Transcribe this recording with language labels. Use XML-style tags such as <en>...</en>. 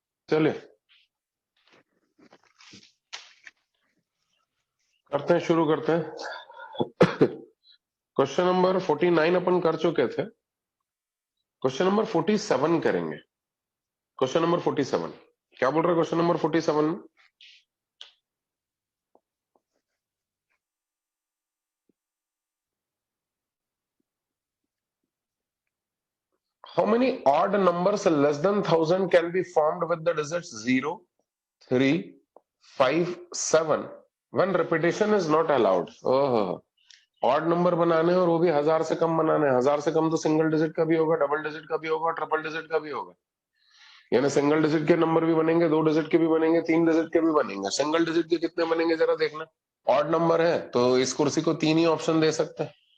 <hi>चलिए करते हैं, शुरू करते हैं। क्वेश्चन नंबर 49 अपन कर चुके थे। क्वेश्चन नंबर 47 करेंगे। क्वेश्चन नंबर 47 क्या बोल रहे हैं? क्वेश्चन नंबर 47 में</hi> <en>how many odd numbers less than 1000 can be formed with the digits 0, 3, 5, 7 when repetition is not allowed?</en> <hi>Oh, odd number बनाने हैं और वो भी 1000 से कम बनाने हैं। 1000 से कम तो सिंगल डिजिट का भी होगा, डबल डिजिट का भी होगा, ट्रिपल डिजिट का भी होगा। यानी सिंगल डिजिट के नंबर भी बनेंगे, 2 डिजिट के भी बनेंगे, 3 डिजिट के भी बनेंगे। सिंगल डिजिट के कितने बनेंगे जरा देखना। ऑड नंबर है तो इस कुर्सी को 3 ही ऑप्शन दे सकते हैं।</hi>